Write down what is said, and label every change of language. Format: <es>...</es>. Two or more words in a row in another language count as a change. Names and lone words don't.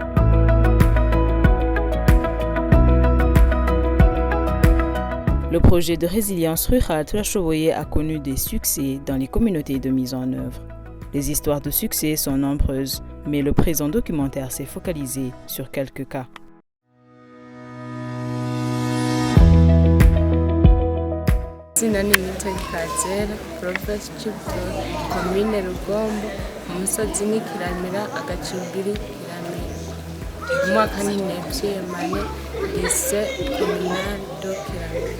<fr>Le projet de résilience rurale Turashoboye a connu des succès dans les communautés de mise en œuvre. Les histoires de succès sont nombreuses, mais le présent documentaire s'est focalisé sur quelques cas.</fr> <rn>Izina ni Newton Kazera, Province Cibitoke, Commune Rugombo, umusozi ni Kiramira, agacimbiri Kiramira. Umwaka ni Nebyemane, lycée communal de Kiramira.</rn>